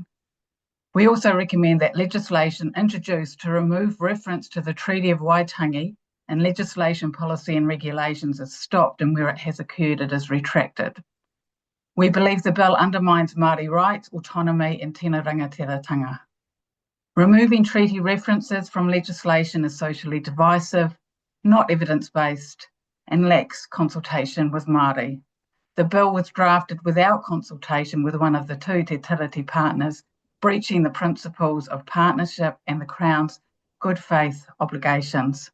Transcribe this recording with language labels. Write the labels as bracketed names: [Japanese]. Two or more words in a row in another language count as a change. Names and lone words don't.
[English] We also recommend that legislation introduced to remove reference to the Treaty of Waitangi and legislation, policy and regulations is stopped, and where it has occurred, it is retracted. We believe the bill undermines Māori rights, autonomy and [Māori] tēnā rangatiratanga. [English] Removing treaty references from legislation is socially divisive, not evidence-based, and lacks consultation with Māori. The bill was drafted without consultation with one of the two Te Tiriti partners, breaching the principles of partnership and the Crown's good faith obligations.